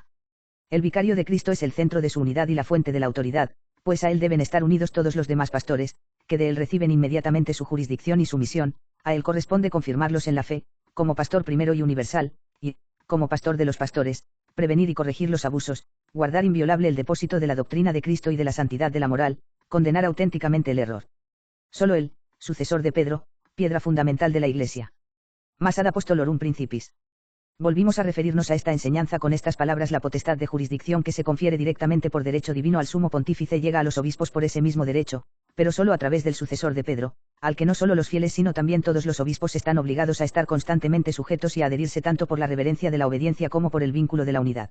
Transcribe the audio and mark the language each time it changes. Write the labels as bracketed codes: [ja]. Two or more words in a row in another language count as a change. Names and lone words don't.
[es] El vicario de Cristo es el centro de su unidad y la fuente de la autoridad, pues a él deben estar unidos todos los demás pastores, que de él reciben inmediatamente su jurisdicción y su misión, a él corresponde confirmarlos en la fe, como pastor primero y universal, y, como pastor de los pastores, prevenir y corregir los abusos, guardar inviolable el depósito de la doctrina de Cristo y de la santidad de la moral, condenar auténticamente el error. Solo él, sucesor de Pedro, piedra fundamental de la Iglesia. Mas ad apostolorum principis. Volvimos a referirnos a esta enseñanza con estas palabras: la potestad de jurisdicción que se confiere directamente por derecho divino al sumo pontífice llega a los obispos por ese mismo derecho, pero solo a través del sucesor de Pedro, al que no solo los fieles sino también todos los obispos están obligados a estar constantemente sujetos y a adherirse tanto por la reverencia de la obediencia como por el vínculo de la unidad.